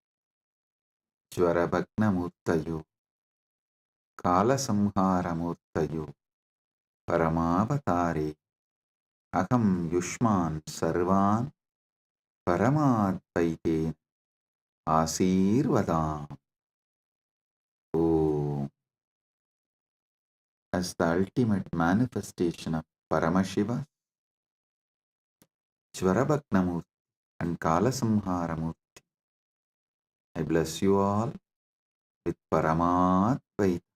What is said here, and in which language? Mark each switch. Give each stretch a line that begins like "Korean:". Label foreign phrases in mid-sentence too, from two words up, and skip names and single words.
Sanskrit: Jvarabhagnamurtayo Kalasamharamurtayo Paramavatare Aham Yushman Sarvan Paramadvaite Asirvadam.
English: Oh, as the ultimate manifestation of Paramashiva, Jvarabhagnamurti and Kalasamharamurti, I bless you all with Paramadvaita.